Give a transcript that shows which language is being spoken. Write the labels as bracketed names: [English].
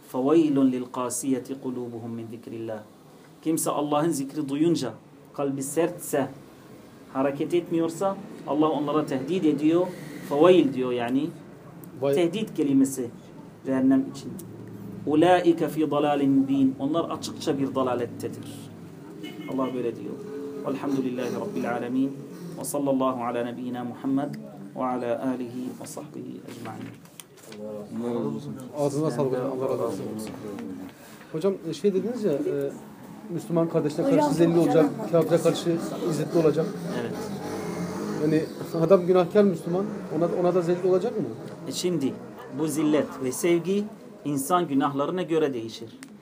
[Arabic] فَوَيْلٌ لِلْقَاسِيَةِ قُلُوبُهُمْ مِنْ ذِكْرِ اللّٰهِ [Turkish] Kimse Allah'ın zikri duyunca, kalbi sertse, hareket etmiyorsa, Allah onlara tehdit ediyor. فَوَيْل diyor yani. Tehdit kelimesi cehennem için. [Arabic] اُولَٰئِكَ فِي ضَلَالٍ مُب۪ينَ [Turkish] Onlar açıkça bir dalalettedir. Allah böyle diyor. [Arabic] والحمد لله رب العالمين وصلى الله على نبينا محمد وعلى آله وصحبه أجمعين. [Turkish] Ağzına sağlık. Allah razı olsun. Hocam şey dediniz ya Müslüman kardeşine karşı zelli olacak, kafire karşı izzetli olacak. Evet. Yani adam günahkar Müslüman, ona da zelli olacak mı? Şimdi bu zillet ve sevgi insan günahlarına göre değişir.